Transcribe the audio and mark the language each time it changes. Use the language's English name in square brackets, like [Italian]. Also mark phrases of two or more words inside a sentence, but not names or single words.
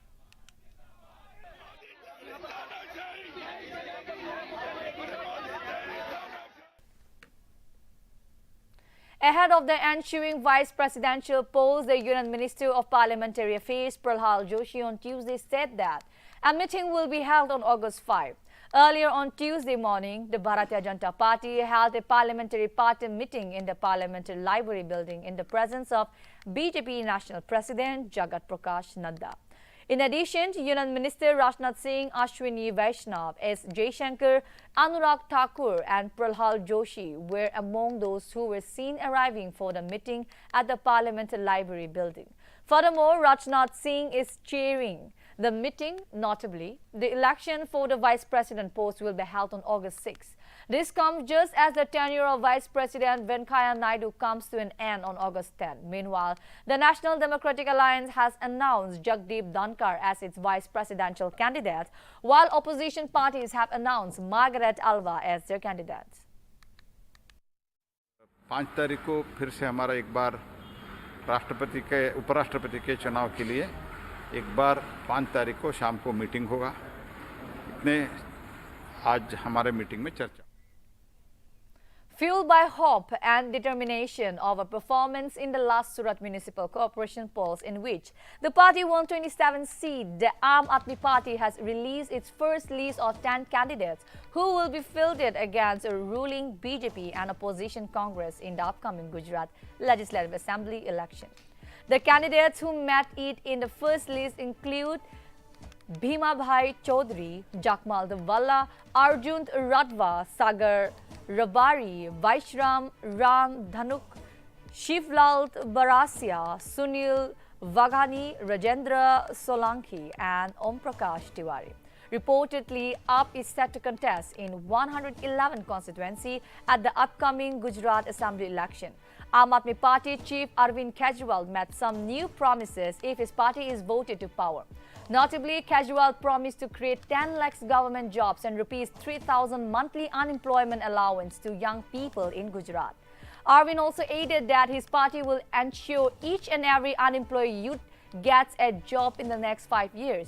[English] Ahead of the ensuing vice presidential polls, the Union Minister of Parliamentary Affairs Pralhad Joshi on Tuesday said that a meeting will be held on August 5. Earlier on Tuesday morning, the Bharatiya Janata Party held a parliamentary party meeting in the Parliamentary Library building in the presence of BJP National President Jagat Prakash Nadda. In addition, Union Minister Rajnath Singh, Ashwini Vaishnav, S. Jaishankar, Anurag Thakur and Pralhad Joshi were among those who were seen arriving for the meeting at the Parliamentary Library building. Furthermore, Rajnath Singh is chairing the meeting. Notably, the election for the Vice President post will be held on August 6. This comes just as the tenure of Vice President Venkaiah Naidu comes to an end on August 10. Meanwhile, the National Democratic Alliance has announced Jagdeep Dhankar as its vice presidential candidate, while opposition parties have announced Margaret Alva as their candidates. [Hindi] 5 तारीख को फिर से हमारा एक बार उपराष्ट्रपति के चुनाव के लिए एक बार 5 तारीख को शाम को मीटिंग होगा। इतने आज हमारे मीटिंग में चर्चा। [English] Fueled by hope and determination of a performance in the last Surat Municipal Corporation polls in which the party won 27 seats, the Aam Aadmi Party has released its first list of 10 candidates who will be fielded against a ruling BJP and opposition Congress in the upcoming Gujarat Legislative Assembly election. The candidates who met it in the first list include Bhimabhai Chaudhary, Jakmal Valla, Arjun Radva, Sagar Rabari, Vaishram Ram Dhanuk, Shivlal Barasia, Sunil Vaghani, Rajendra Solanki and Om Prakash Tiwari. Reportedly, AAP is set to contest in 111 constituency at the upcoming Gujarat Assembly election. Aam Aadmi Party chief Arvind Kejriwal made some new promises if his party is voted to power. Notably, Kejriwal promised to create 10 lakhs government jobs and rupees 3,000 monthly unemployment allowance to young people in Gujarat. Arvind also added that his party will ensure each and every unemployed youth gets a job in the next 5 years.